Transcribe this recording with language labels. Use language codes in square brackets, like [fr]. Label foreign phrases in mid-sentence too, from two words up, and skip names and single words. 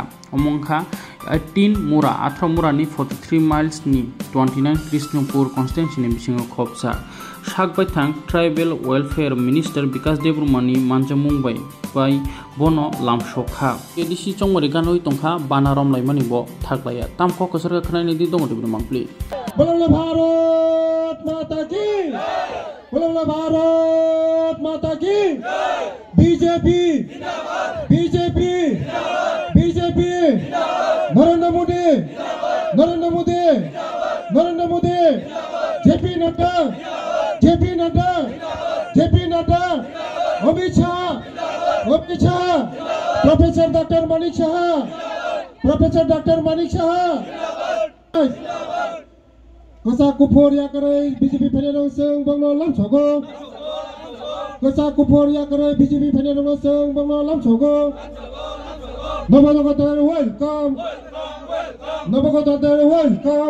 [trp] Omongkha 18 mura ni 43 miles ni 29 Krishnapur constituency ni bisingo khopsa. Shakbaithang Tribal Welfare Minister Vikas Debrumani manjamung bai bono lamshokha. Edisi chongmari ganoi tongkha bana romlaimani bo thaklaya. Tamkho kasarga khnaini di dong dibni mangpli. [hi] बोलो भारत माता की बोलो भारत माता की बीजेपी बीजेपी बीजेपी नरेंद्र मोदी नरेंद्र मोदी नरेंद्र मोदी जेपी नड्डा जेपी नड्डा जेपी नड्डा अमित शाह प्रोफेसर डॉक्टर मानिक [trp] शाह Kasa kupur ya kerai BJP penedong seng bangno lam chogo. Kasa kupur ya kerai BJP penedong seng bangno lam chogo. [bn] Nabagotader welcome. Nabagotader welcome.